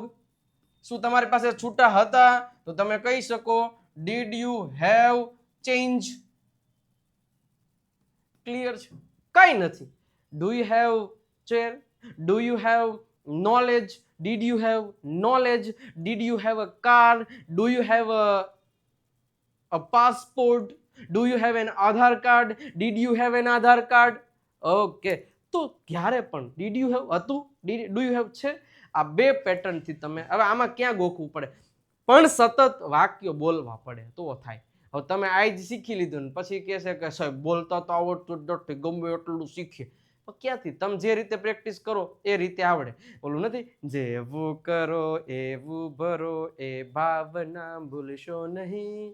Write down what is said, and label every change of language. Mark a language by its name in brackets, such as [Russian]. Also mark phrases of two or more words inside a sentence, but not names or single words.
[Gujarati] શું તમારી પાસે છૂટા હતા તો તમે કહી શકો [English] did you have change. [Gujarati] ક્લિયર છે? કાંઈ નથી. [English] Do you have chair, do you have knowledge, did you have knowledge, did you have a car, do you have a passport, do you have an Aadhaar card, did you have an Aadhaar card. [Gujarati] Okay, તો ક્યારે પણ [English] did you have [Gujarati] હતું, [English] do you have [Gujarati] છે, આ બે પેટર્ન થી તમે હવે આમાં ક્યાં ગોખવું પડે, પણ સતત વાક્યો બોલવા પડે તો થાય. હવે તમે આજ શીખી લીધું ને પછી કહે છે કે સાહેબ બોલતા તો આવડતું નથી, ગમે એટલું શીખીએ, ક્યાંથી? તમે જે રીતે પ્રેક્ટિસ કરો એ રીતે આવડે. ઓલું નથી, જેવું કરો એવું ભરો એ ભાવના ભૂલશો નહીં.